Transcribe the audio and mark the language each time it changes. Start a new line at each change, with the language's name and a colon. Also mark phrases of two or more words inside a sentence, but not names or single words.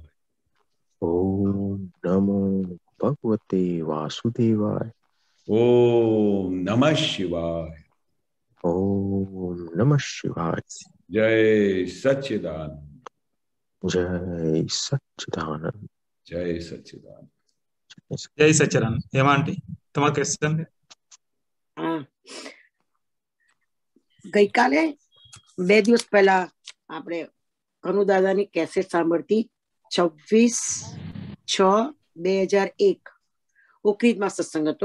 Sanskrit: ओम नमो भगवते वासुदेवाय। ओम नमः शिवाय। ओम नमः शिवाय। जय सच्चिदानंद। जय सच्चिदानंद। जय सच्चिदानंद। जय सच्चिदानंद।
Gujarati: हेमा आंटी તમારો ક્વેશ્ચન છે? હા, ગઈકાલે 2 દિવસ પહેલા આપણે કનુ દાદાની કેસેટ સાંભળતી 26/6/2001 ઓકરીજમાં સત્સંગ હતો.